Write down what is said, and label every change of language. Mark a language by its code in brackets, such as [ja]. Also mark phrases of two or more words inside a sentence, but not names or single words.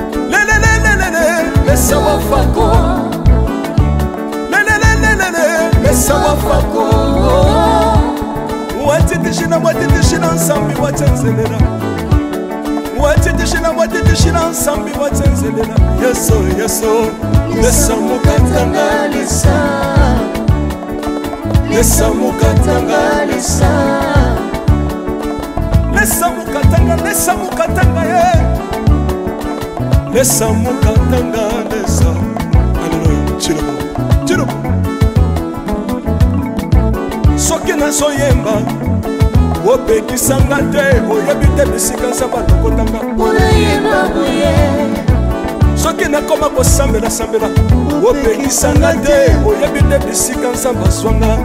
[bem] Le, le, le, le, le, le, mesa wa fako. Le, le, le, le, le, le, mesa wa fako. Watiti shina, watiti shina, nsambi watenzelela. Watiti shina, watiti shina, nsambi watenzelela. Yesu, Yesu. Lesa mukatanga, lesa. Lesa mukatanga, lesa. Lesa mukatanga, lesa mukatanga, ye. Lesa mukatanga, lesa. Alléluia. Chilobo. Chilobo. [ln] Soki nazoyemba, opekisanga te, oyebi te bisika Nzambe alokotanga. Unayemba buye. Soki nakoma kosambela, sambela, opekisanga te, oyebi te bisika Nzambe azwanga.